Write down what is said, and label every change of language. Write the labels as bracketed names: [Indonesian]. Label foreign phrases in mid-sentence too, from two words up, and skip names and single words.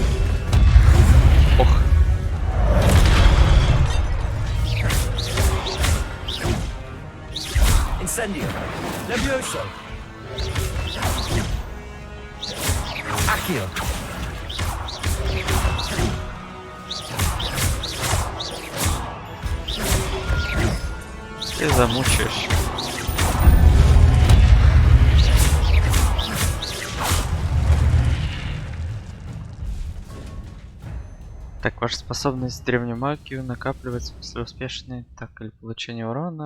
[Russian] Ох. Incendio. Levioso. Accio. Ты замучаешь. Так, ваша способность древнюю магию накапливается после успешной так или получения урона.